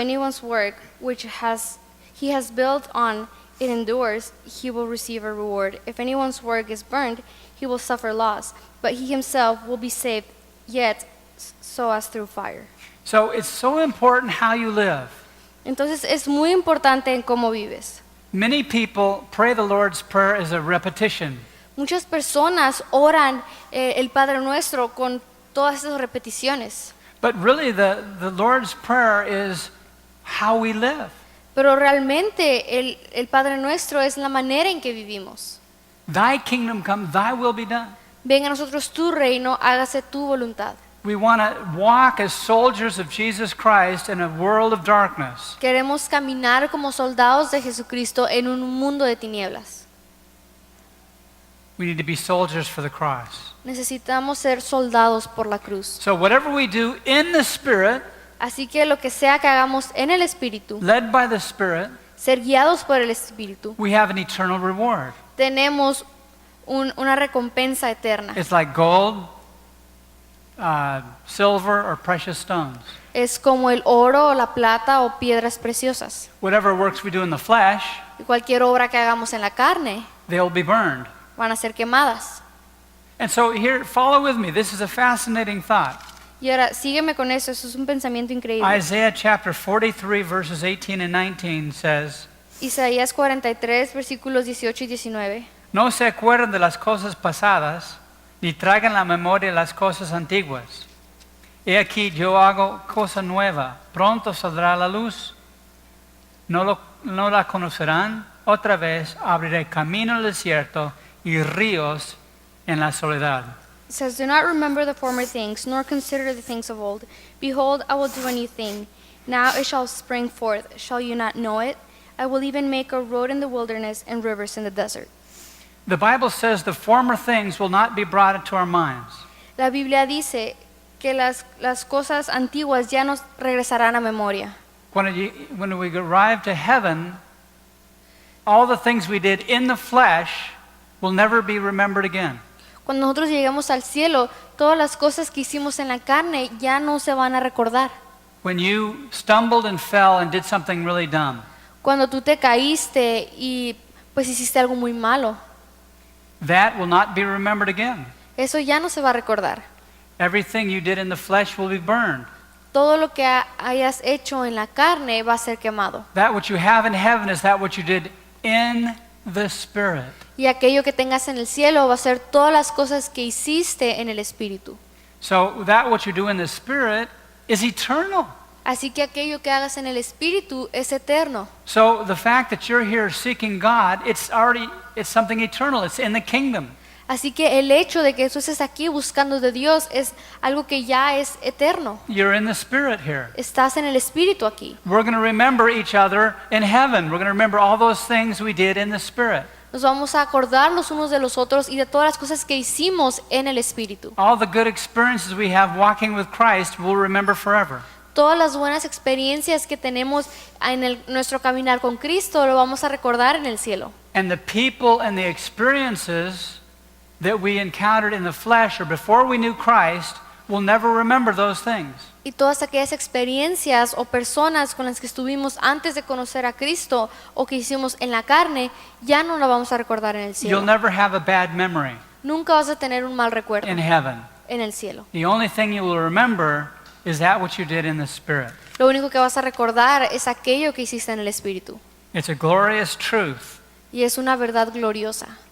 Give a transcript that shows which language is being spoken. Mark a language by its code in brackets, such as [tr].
[en] anyone's work which he has built on it endures, he will receive a reward. If anyone's work is burned, he will suffer loss, but he himself will be saved, yet so as through fire. So it's so important how you live. [es] Entonces es muy importante en cómo vives. [en] Many people pray the Lord's Prayer as a repetition. [es] Muchas personas oran el Padre Nuestro con todas esas repeticiones, [en] But really the Lord's Prayer is how we live. [es] pero realmente el Padre Nuestro es la manera en que vivimos. [en] Thy kingdom come, thy will be done. [es] Venga a nosotros tu reino, hágase tu voluntad. [en] We want to walk as soldiers of Jesus Christ in a world of darkness. [es] Queremos caminar como soldados de Jesucristo en un mundo de tinieblas. [en] We need to be soldiers for the cross. [es] Necesitamos ser soldados por la cruz. [en] So whatever we do in the Spirit, [es] Así que lo que sea que hagamos en el Espíritu, [en] led by the Spirit, [es] ser guiados por el Espíritu, [en] we have an eternal reward. [es] tenemos una recompensa eterna. [en] It's like gold, silver or precious stones. [es] Es como el oro, o la plata o piedras preciosas. [en] Whatever works we do in the flesh, [es] Y cualquier obra que hagamos en la carne [en] they'll be burned. [es] van a ser quemadas. [en] And so here, follow with me. This is a fascinating thought. [es] Y ahora sígueme con eso es un pensamiento increíble. [en] Isaiah chapter 43, verses 18 and 19 says, [es] Isaías 43, versículos 18 y 19. no se acuerden de las cosas pasadas, ni traigan la memoria las cosas antiguas. He aquí yo hago cosa nueva, pronto saldrá la luz. No la conocerán, otra vez abriré camino en el desierto y ríos en la soledad. [en] It says, do not remember the former things, nor consider the things of old. Behold, I will do a new thing. Now it shall spring forth. Shall you not know it? I will even make a road in the wilderness and rivers in the desert. The Bible says the former things will not be brought into our minds. [es] La Biblia dice que las cosas antiguas ya nos regresarán a memoria. [en] When we arrive to heaven, all the things we did in the flesh will never be remembered again. [es] Cuando nosotros lleguemos al cielo, todas las cosas que hicimos en la carne ya no se van a recordar. [en] When you stumbled and fell and did something really dumb, [es] Cuando tú te caíste y pues hiciste algo muy malo, [en] that will not be remembered again. [es] eso ya no se va a recordar. [en] Everything you did in the flesh will be burned. [es] Todo lo que hayas hecho en la carne va a ser quemado. [en] That which you have in heaven is that which you did in the Spirit. [es] Y aquello que tengas en el cielo va a ser todas las cosas que hiciste en el Espíritu. [en] So that what you do in the Spirit is eternal. [es] Así que aquello que hagas en el Espíritu es eterno. [en] So the fact that you're here seeking God, it's something eternal. It's in the kingdom. [es] Así que el hecho de que tú estés aquí buscando de Dios es algo que ya es eterno. [en] You're in the Spirit here. [es] Estás en el Espíritu aquí. [en] We're going to remember each other in heaven. We're going to remember all those things we did in the Spirit. [es] Nos vamos a acordar los unos de los otros y de todas las cosas que hicimos en el Espíritu. [en] All the good experiences we have walking with Christ, we'll remember forever. [es] Todas las buenas experiencias que tenemos en nuestro caminar con Cristo lo vamos a recordar en el cielo. [en] And the people and the experiences that we encountered in the flesh or before we knew Christ, we'll never remember those things. [es] Y todas aquellas experiencias o personas con las que estuvimos antes de conocer a Cristo o que hicimos en la carne, ya no la vamos a recordar en el [en] You'll [es] cielo. [en] never have a bad memory [es] Nunca vas a tener un mal recuerdo [en] in heaven. [es] en el cielo. [en] The only thing you will remember is that which you did in the Spirit. [es] Lo único que vas a recordar es aquello que hiciste en el Espíritu. [en] It's a glorious truth [es] Y es una verdad gloriosa.